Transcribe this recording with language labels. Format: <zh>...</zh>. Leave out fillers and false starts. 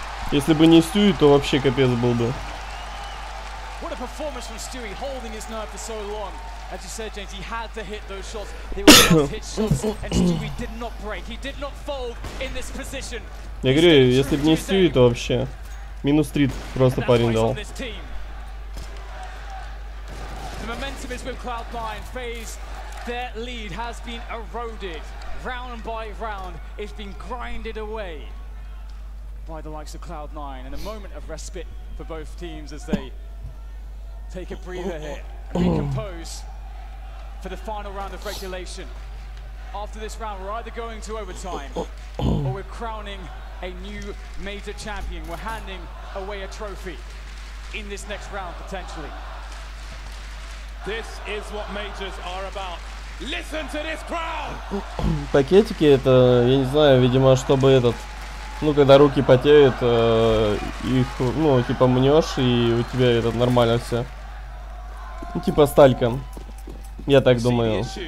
<ru>Если бы не Stewie, то вообще капец был бы.</ru> <en>What a performance from Stewie, holding his nerve for so long. As you said, James, he had to hit those shots. They were must-hit shots, and Stewie did not break. He did not fold in this position.</en> <ru>Я говорю, если бы не Stewie, то вообще минус 3 просто парень дал.</ru> <en>The momentum is with Cloud9. faze, their lead has been eroded. Round by round, it's been grinded away by the likes of Cloud9. And a moment of respite for both teams as they take a breather here, recompose for the final round of regulation. After this round, we're either going to overtime or we're crowning a new major champion. We're handing away a trophy in this next round, potentially. This is what majors are about. Listen to this crowd.</en> <ru>Пакетики это, я не знаю, видимо, чтобы этот, ну, когда руки потеют, их, ну, типа мнешь, и у тебя этот нормально все. Ну, типа сталька. Я так думаю.</ru>